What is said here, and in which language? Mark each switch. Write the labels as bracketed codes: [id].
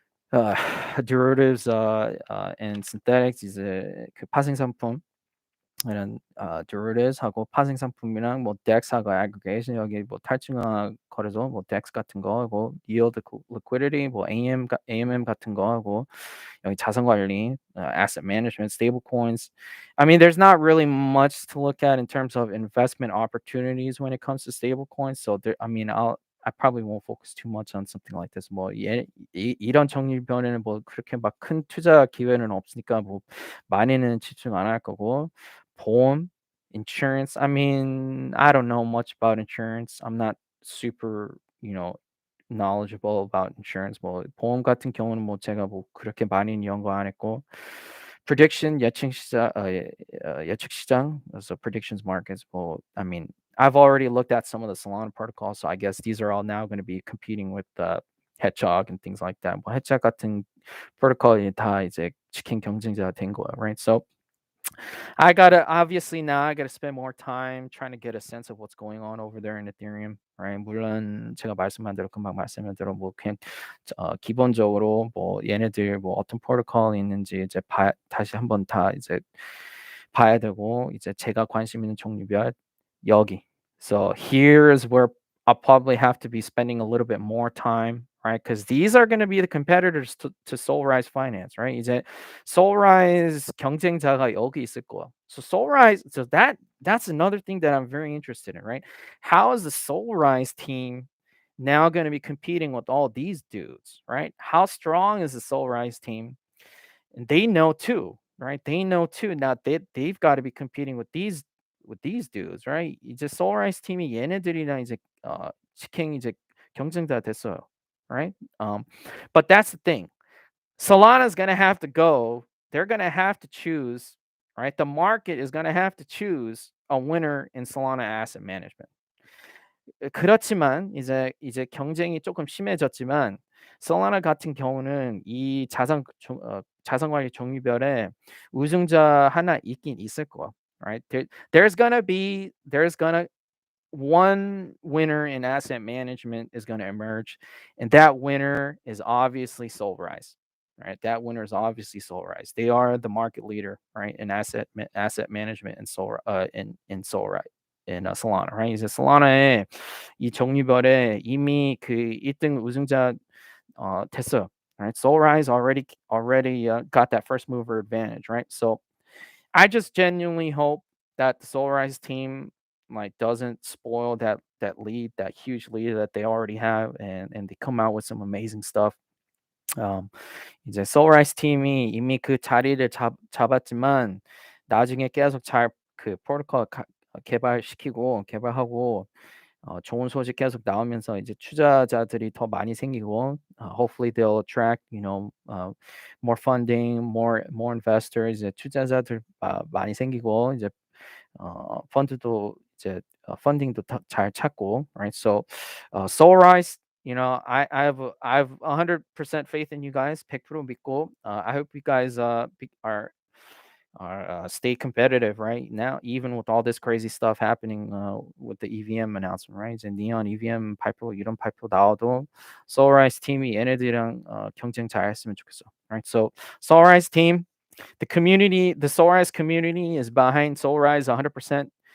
[en] uh, derivatives and synthetics [ko] 이제 그 파생 상품 이런 derivatives 하고 파생 상품이랑 뭐 DEX하고 aggregation 여기 뭐 탈중앙 거래소 뭐 DEX 같은 거 뭐 yield liquidity 뭐 AMM 같은 거 하고 여기 자산 관리, asset management, stable coins. [en] I mean, there's not really much to look at in terms of investment opportunities when it comes to stable coins. So there, I mean, I probably won't focus too much on something like this. [ko] 뭐 이런 종류별에는 뭐 그렇게 막 큰 투자 기회는 없으니까 뭐 많이는 집중 안 할 거고 보험, insurance. [en] I mean, I don't know much about insurance. I'm not super, knowledgeable about insurance. [ko] 뭐 보험 같은 경우는 뭐 제가 뭐 그렇게 많이는 연구 안 했고 prediction 예측 시장 [en] so predictions markets 뭐 I mean I've already looked at some of the Solana protocols, so I guess these are all now going to be competing with Hedgehog and things like that. [ko] 뭐 Hedgehog 같은 프로토콜이 다 이제 치킨 경쟁자가 된 거예요, right? [en] So I gotta spend more time trying to get a sense of what's going on over there in Ethereum, right? [ko] 물론 제가 금방 말씀한 대로 뭐 그냥 기본적으로 뭐 얘네들 뭐 어떤 프로토콜이 있는지 이제 다시 한번 다 이제 봐야 되고 이제 제가 관심 있는 종류별 여기. [en] So here's where I'll probably have to be spending a little bit more time, right? Because these are going to be the competitors to Soulrise Finance, right? [ko] 이제 Soulrise 경쟁자가 여기 있을 거야. [en] So that's another thing that I'm very interested in, right? How is the Soulrise team now going to be competing with all these dudes, right? How strong is the Soulrise team? And they know too, right? They know too. Now they've got to be competing with these dudes, right? [ko] 이제 Soulrise 팀이 얘네들이랑 이제 직행 이제 경쟁자 됐어요, right? [en] But that's the thing. Solana's gonna have to go. They're gonna have to choose, right? The market is gonna have to choose a winner in Solana asset management. [ko] 그렇지만 이제 경쟁이 조금 심해졌지만 솔라나 같은 경우는 이 자산 관리 종류별에 우승자 하나 있긴 있을 거야. [en] Right? There's gonna one winner in asset management is going to emerge, and that winner is obviously Soulrise. Right? That winner is obviously Soulrise. They are the market leader, right, in asset management and in Soulrise. in Solana, right? [ko] 이제 Solana의 이 종류별에 이미 그 1등 우승자 됐어요. [en] Right? Soulrise already got that first mover advantage, right? So I just genuinely hope that the Solrise team like doesn't spoil that lead, that huge lead that they already have, and they come out with some amazing stuff. [ko] 음, 이제 Solrise 팀이 이미 그 자리를 잡았지만 나중에 계속 잘 그 프로토콜 개발시키고 개발하고 좋은 소식 계속 나오면서 이제 투자자들이 더 많이 생기고 [en] hopefully they'll attract more funding, more investors [ko] 이제 투자자들 많이 생기고 이제 펀드도 이제 펀딩도 잘 찾고 [en] right so Solrise I've 100% faith in you guys [ko] 100% 믿고 [en] I hope you guys are stay competitive right now, even with all this crazy stuff happening with the EVM announcement, right? [ko] 이제 neon EVM 발표 이런 발표 나와도 Solrise 팀이 얘네들이랑 경쟁 잘했으면 좋겠어, right? [en] So Solrise team, the Solrise community is behind Solrise 100%.